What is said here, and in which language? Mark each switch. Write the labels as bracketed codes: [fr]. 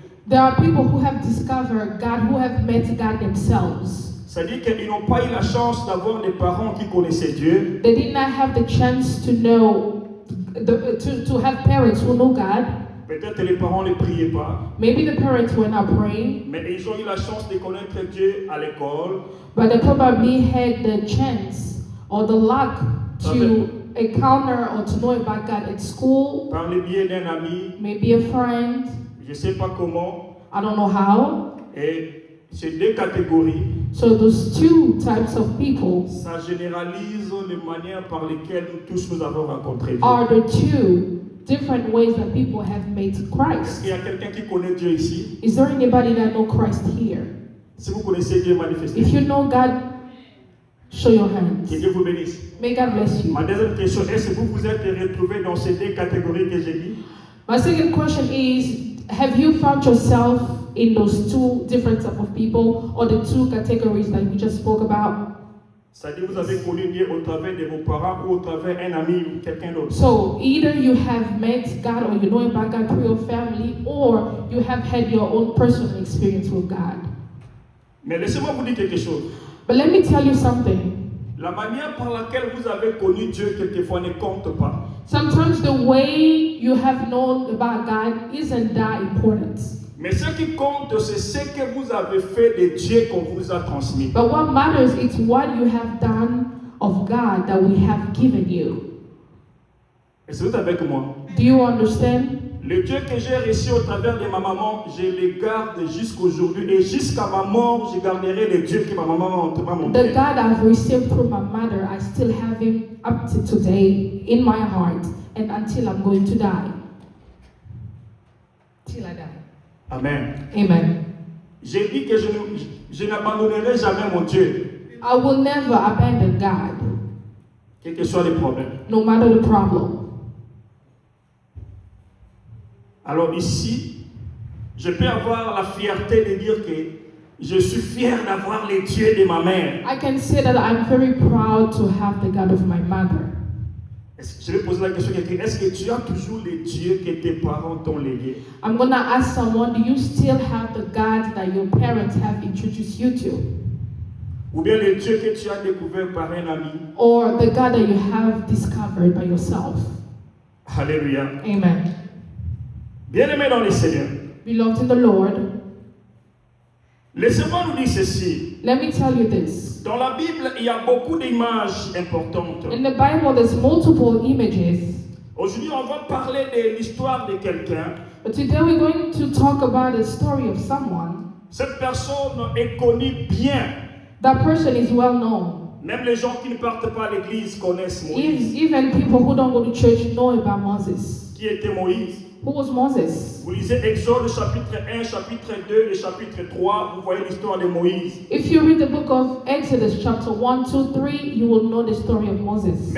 [en] there are people who have discovered God, who have met God themselves. [fr] C'est-à-dire qu'ils n'ont pas eu la chance d'avoir des parents qui connaissaient Dieu. [en] They did not have the chance to know, to have parents who know God. [fr] Peut-être que les parents ne priaient pas, [en] Maybe the parents were not praying, [fr] mais ils ont eu la chance de connaître Dieu à l'école, [en] but they probably had the chance or the luck to encounter or to know about God at school, [fr] par le biais d'un ami, [en] maybe a friend, [fr] je ne sais pas comment. [en] I don't know how. [fr] Et ces deux catégories, [en] So those two types of people [fr] ça généralise les manières par lesquelles nous tous nous avons rencontré Dieu. [en] are the two different ways that people have met [fr] Est-ce [en] Christ. [fr] qu'il y a quelqu'un qui connaît Dieu ici? [en] Is there anybody that know Christ here? [fr] Si vous connaissez Dieu, manifestez. [en] If you know God, show your hands. [fr] Que Dieu vous bénisse. [en] May God bless you. [fr] Ma deuxième question, est-ce que vous vous êtes retrouvés dans ces deux catégories que j'ai dit? [en] My second question is, have you found yourself in those two different type of people or the two categories that we just spoke about? [fr] C'est-à-dire vous avez connu Dieu au travers de vos parents ou au travers d'un ami ou quelqu'un d'autre. [en] So either you have met God or you know about God through your family, or you have had your own personal experience with God. [fr] Mais laissez-moi vous dire quelque chose. [en] But let me tell you something. [fr] La manière par laquelle vous avez connu Dieu quelquefois ne compte pas. [en] Sometimes the way you have known about God isn't that important. [fr] Mais ce qui compte, c'est ce que vous avez fait de Dieu qu'on vous a transmis. [en] But what matters is what you have done of God that we have given you. [fr] Est-ce que vous êtes avec moi? [en] Do you understand? [fr] Le Dieu que j'ai reçu au travers de ma maman, je le garde jusqu'aujourd'hui. Et jusqu'à ma mort, je garderai le Dieu que ma maman m'a montré. [en] The God I've received through my mother, I still have him up to today in my heart and until I'm going to die. Till I die. Amen. Amen. [fr] J'ai dit que je n'abandonnerai jamais mon Dieu, [en] I will never abandon God, [fr] quel que soit le problème. [en] no matter the problem. [fr] Alors ici, je peux avoir la fierté de dire que je suis fier d'avoir les dieux de ma mère. [en] I can say that I'm very proud to have the God of my mother. [fr] Je vais poser la question à quelqu'un. Est-ce que tu as toujours les dieux que tes parents t'ont légués? [en] I'm gonna ask someone, do you still have the God that your parents have introduced you to? [fr] Ou bien les dieux que tu as découverts par un ami? [en] Or the God that you have discovered by yourself? [fr] Alléluia. [en] Amen. [fr] Bien-aimés dans le Seigneur, [en] Beloved in the Lord, [fr] laissez-moi nous dire ceci. [en] let me tell you this. [fr] Dans la Bible, il y a beaucoup d'images importantes. [en] In the Bible, there's multiple images. [fr] Aujourd'hui, on va parler de l'histoire de quelqu'un. [en] But today we're going to talk about the story of someone. [fr] Cette personne est connue bien. [en] That person is well known. [fr] Même les gens qui ne partent pas à l'église connaissent Moïse. [en] Even people who don't go to church know about Moses. [fr] Qui était Moïse? [en] Who was Moses? [fr] Vous lisez Exode chapitre 1, chapitre 2 et chapitre 3, vous voyez l'histoire de Moïse. [en] If you read the book of Exodus chapter 1, 2, 3, you will know the story of Moses.